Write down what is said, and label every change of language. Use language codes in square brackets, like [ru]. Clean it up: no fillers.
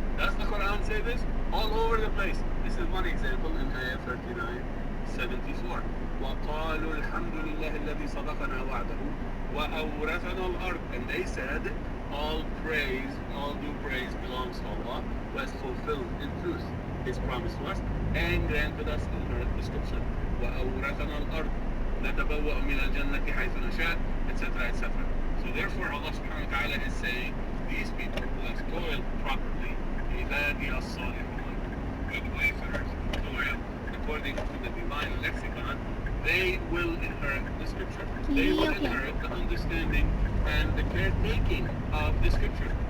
[en] Does the Quran say this? All over the place. This is one example in ayah 39:74. [ar] وَقَالُوا الْحَمْدُ لِلَّهِ الَّذِي صَدَقَنَا وَعْدَهُ وَأَوْرَثَنَا الْأَرْضَ. [en] And they said, all due praise belongs to Allah, who has fulfilled in truth His promise to us and granted us inherit the scripture. [ar] وَأَوْرَثَنَا الْأَرْضَ نَتَبَوَّأُ مِنَ الْجَنَّةِ حَيْثُ نَشَاءُ, etc., etc. [en] So therefore, Allah subhanahu wa ta'ala is saying, these people who have toiled properly, [ar] عِبَادِيَ الصَّالِحُونَ, [en] good wayfarers who toil according to the divine lexicon, they will inherit the scripture. They will inherit the understanding and the caretaking of the scripture.